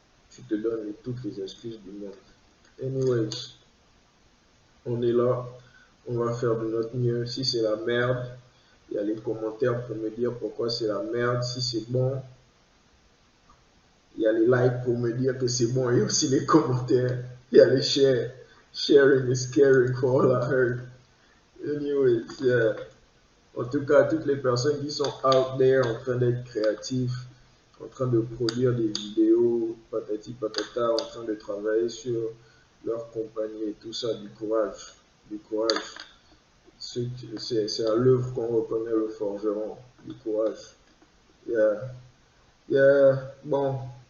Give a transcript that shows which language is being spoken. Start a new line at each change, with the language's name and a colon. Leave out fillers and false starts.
French: Tu te donnes toutes les excuses du monde. Anyways, on est là, on va faire de notre mieux. Si c'est la merde, il y a les commentaires pour me dire pourquoi c'est la merde. Si c'est bon, il y a les likes pour me dire que c'est bon et aussi les commentaires. Il y a les share.
English: Sharing is caring for all I heard. Anyways, yeah.
French: En tout cas, toutes les personnes qui sont
English: out there
French: en train d'être créatifs, en train de produire des vidéos, patati patata, en train de travailler sur leur compagnie et tout ça, du courage. C'est à l'œuvre qu'on reconnaît le forgeron, du courage. Yeah. Bon,